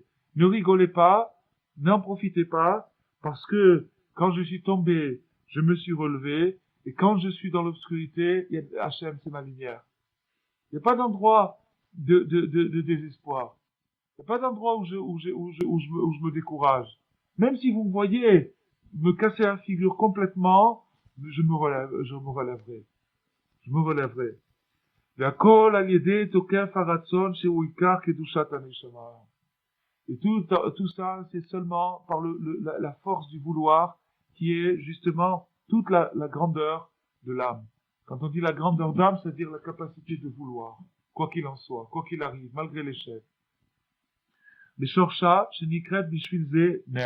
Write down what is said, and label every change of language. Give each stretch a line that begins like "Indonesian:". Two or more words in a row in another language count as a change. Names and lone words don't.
French: Ne rigolez pas, n'en profitez pas, parce que quand je suis tombé, je me suis relevé, et quand je suis dans l'obscurité, Hachem c'est ma lumière. Il n'y a pas d'endroit de désespoir. Il n'y a pas d'endroit où je me décourage. Même si vous me voyez me casser la figure complètement, je me relèverai. Je me relèverai.
Hebrew: והכל על ידי תוקף הרצון שהוא עיקר קדושת הנשמה.
French: Et tout ça, c'est seulement par la force du vouloir qui est justement toute la grandeur de l'âme. Quand on dit la grandeur d'âme, c'est-à-dire la capacité de vouloir, quoi qu'il en soit, quoi qu'il arrive, malgré l'échec. Les Shorcha, Shenikret Bishvilze Ner.